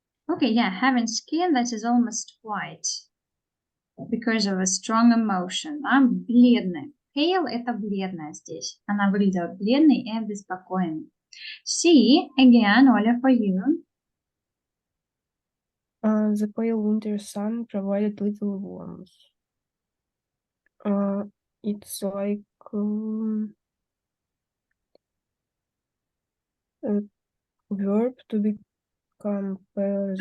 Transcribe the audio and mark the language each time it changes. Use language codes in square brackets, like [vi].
[en] Okay, yeah, having skin that is almost white because of a strong emotion. [ru] Бледный. Pale – это бледная здесь. Она выглядела бледной и обеспокоенной. [en] C, again, Оля, for you. The pale winter sun provided little warmth. It's like a verb to become pale as